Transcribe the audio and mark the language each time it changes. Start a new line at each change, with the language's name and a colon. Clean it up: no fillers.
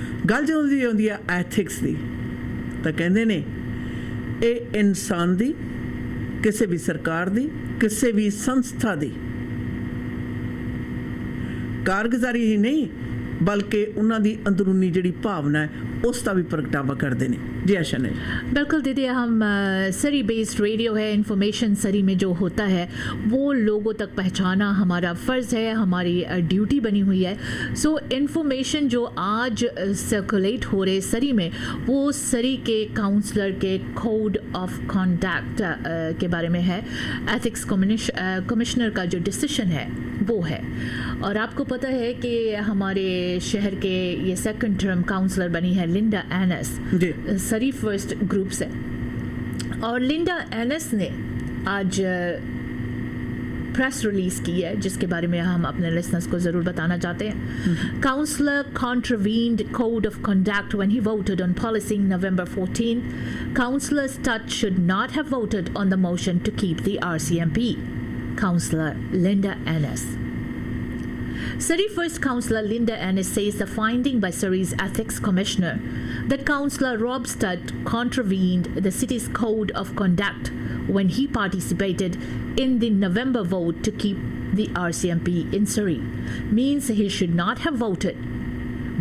Punjabi: ਗੱਲ ਜਦੋਂ ਦੀ ਆਉਂਦੀ ਹੈ ਐਥਿਕਸ ਦੀ, ਤਾਂ ਕਹਿੰਦੇ ਨੇ ਇਹ ਇਨਸਾਨ ਦੀ, ਕਿਸੇ ਵੀ ਸਰਕਾਰ ਦੀ, ਕਿਸੇ ਵੀ ਸੰਸਥਾ ਦੀ ਕਾਰਗੁਜ਼ਾਰੀ ਹੀ ਨਹੀਂ ਬਲਕਿ ਉਹਨਾਂ ਦੀ ਅੰਦਰੂਨੀ ਜਿਹੜੀ ਭਾਵਨਾ
Hindi: है उसका भी प्रगटावा करते हैं। जी आशा ने बिल्कुल दीदी, हम सरी बेस्ड रेडियो है, इन्फॉर्मेशन सरी में जो होता है वो लोगों तक पहुंचाना हमारा फ़र्ज़ है, हमारी ड्यूटी बनी हुई है। सो इन्फॉर्मेशन जो आज सर्कुलेट हो रहे सरी में, वो सरी के काउंसलर के कोड ऑफ कॉन्डक्ट के बारे में है। एथिक्स कमिश्नर का जो डिसीशन है वो है। और आपको पता है कि हमारे शहर के ये सेकंड टर्म काउंसलर बनी है लिंडा एनस, सरी फर्स्ट ग्रुप से। और लिंडा एनस ने आज प्रेस रिलीज की है जिसके बारे में हम अपने लिसनर्स को ज़रूर बताना चाहते हैं।
English: Councillor contravened code of conduct when he voted on policy November 14. Councillor Stutt should not have voted on the motion to keep the RCMP. Councillor Linda Ennis. Surrey First Councillor Linda Ennis says the finding by Surrey's Ethics Commissioner that Councillor Rob Stutt contravened the city's code of conduct when he participated in the November vote to keep the RCMP in Surrey means he should not have voted.